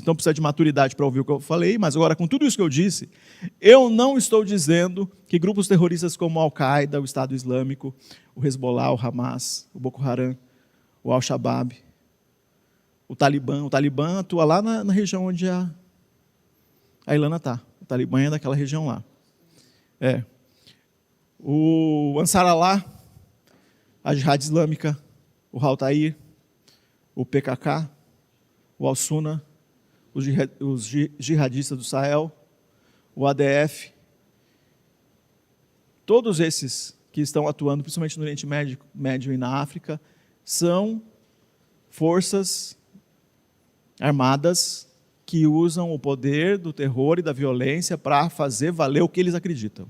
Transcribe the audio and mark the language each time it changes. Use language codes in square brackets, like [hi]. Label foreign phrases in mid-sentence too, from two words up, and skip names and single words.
[pt] Então precisa de maturidade para ouvir o que eu falei, mas agora com tudo isso que eu disse, eu não estou dizendo que grupos terroristas como a Al-Qaeda, o Estado Islâmico, o Hezbollah, o Hamas, o Boko Haram, o Al-Shabaab, o Talibã atua lá na região onde a Ilana está. O Talibã é daquela região lá. O Ansar Allah, a Jihad Islâmica, o Al-Tair, o PKK, o Al-Sunna, os jihadistas do Sahel, o ADF, todos esses que estão atuando, principalmente no Oriente Médio e na África, são forças armadas que usam o poder do terror e da violência para fazer valer o que eles acreditam.